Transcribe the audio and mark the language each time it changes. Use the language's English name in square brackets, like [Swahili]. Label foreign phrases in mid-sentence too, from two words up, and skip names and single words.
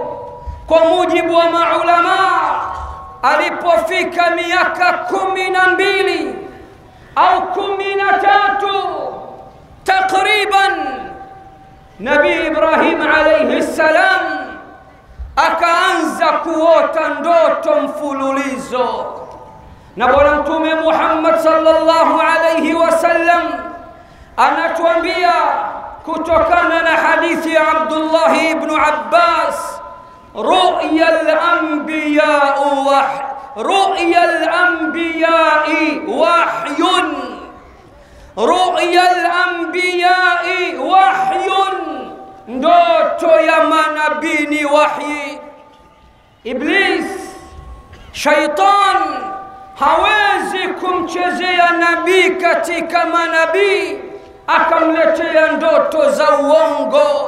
[Swahili] Kwa mujibu wa maulama, alipofika miaka 12 au 13 takriban, Nabii Ibrahim [Arabic] عليه السلام [Swahili] akaanza kuota ndoto mfululizo. Na Bwana Mtume Muhammad [Arabic] صلى الله عليه وسلم [Swahili] anatuambia kutokana na hadithi ya Abdullah ibn Abbas, [Arabic] رؤيا الأنبياء وحي، رؤيا الأنبياء وحي، رؤيا الأنبياء وحي، [Swahili] ndoto ya manabii ni wahi. Iblis, shaitan, hawezi kumchezea nabii katika manabii akamletea ndoto za uongo.